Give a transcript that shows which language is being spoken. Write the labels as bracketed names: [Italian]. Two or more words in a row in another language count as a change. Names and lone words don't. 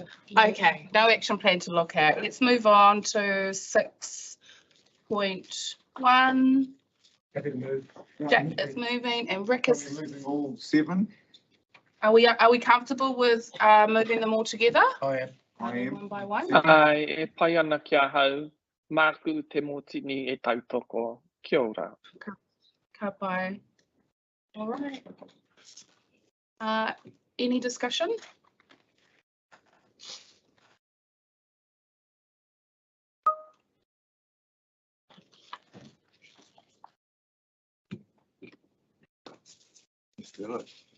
[English] Okay, no action plan to look at. Let's move on to 6.1. Happy to move. Jack is moving and Rick is. Moving all 7. Are we comfortable with moving them all together? I am. One by one. [Māori] E pai ana kia hau, māku te motini e tautoko. Kia ora. Ka pai. [English] All right. Any discussion? Let's do it.